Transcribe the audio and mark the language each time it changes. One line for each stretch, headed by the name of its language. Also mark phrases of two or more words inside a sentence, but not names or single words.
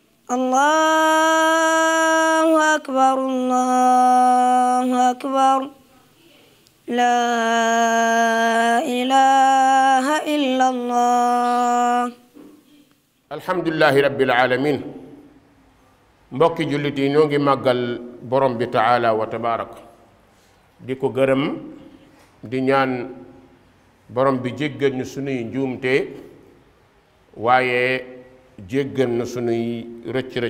Arabic: الله أكبر الله أكبر لا إله إلا الله. الحمد لله رب العالمين.
Wolof: mbokki jullit yi ñoo ngi màggal borom bi
Arabic: تعالى وتبارك
Wolof: di ko gërëm di ñaan borom bi jéggal ñu sunuy njuumte waaye jéggal na sunuy rëcc-rëcc.